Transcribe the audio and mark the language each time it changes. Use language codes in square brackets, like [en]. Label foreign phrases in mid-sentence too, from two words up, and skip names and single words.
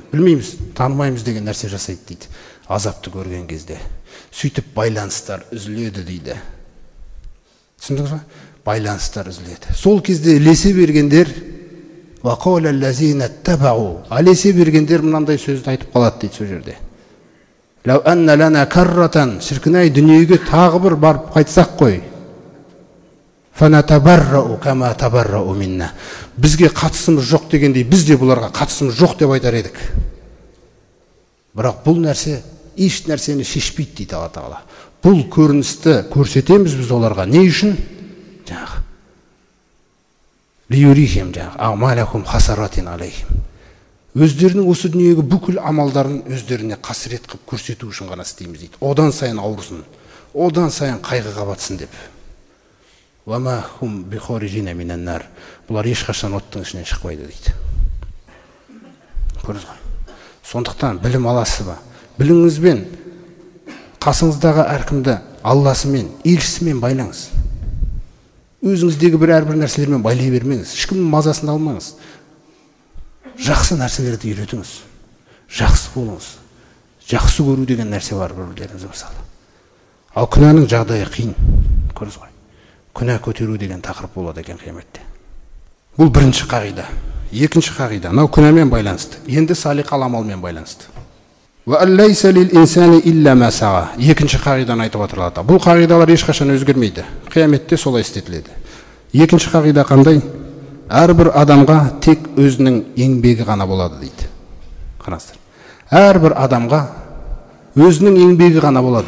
[kk] Білмейміз, танымаймыз деген нәрсе жасайды дейді. Азапты көрген кезде. Сөйтіп байланыстар үзіледі дейді. Түсіндіңіз ба? Байланыстар үзіледі. Сол кезде ілесе бергендер, [ar] وقال الذين اتبعوا. [kk] Ілесе бергендер мынандай сөзді айтып қалады дейді сол жерде. [ar] لو أن لنا كرة. [kk] Шіркін-ай, дүниеге тағы бір барып қайтсақ қой. [ar] فنتبرأ كما تبرءوا منا. [kk] Бізге қатысымыз жоқ дегендей, біз де бұларға қатысымыз жоқ деп айтар едік. Бірақ бұл нәрсе еш нәрсені шешпейді дейді Алла Тағала. Бұл көріністі көрсетеміз біз оларға. Не үшін? Жаңағы. Лиюрихим жаңағы. [ar] أعمالهم حسرات عليهم. [kk] Өздерінің осы дүниеге бүкіл амалдарын өздеріне қасірет қып көрсету үшін ғана істейміз дейді. Одан сайын ауырсын, одан сайын қайғыға батсын деп. [ar] وما هم بخارجين من النار. [kk] Бұлар ешқашан оттың ішінен шықпайды дейді. Көрдіңіз ғой. Сондықтан білім аласыз ба? Біліңізбен қасыңыздағы әркімді Алласымен, елшісімен байлаңыз. Өзіңіздегі әрбір нәрселермен байлай бермеңіз. Ешкімнің мазасын алмаңыз. Жақсы нәрселерді үйретіңіз. Жақсы болыңыз. Жақсы көру деген нәрсе бар бірлеріңізге мысалы. Ал күнәнің жағдайы қиын. Көрдіңіз ғой. Күнә көтеру деген тақырып болады екен қияметте. Бұл бірінші қағида. Екінші қағида, мынау күнәмен байланысты. Енді салиқалы амалмен байланысты. [ar] وأن ليس للإنسان إلا ما سعى. [kk] Екінші қағиданы айтып отырады. Бұл қағидалар ешқашан өзгермейді. Қияметте солай істетіледі. Екінші қағида қандай? Әрбір адамға тек өзінің еңбегі ғана болады дейді. Қараңыздар. Әрбір адамға өзінің еңбегі ғана болады.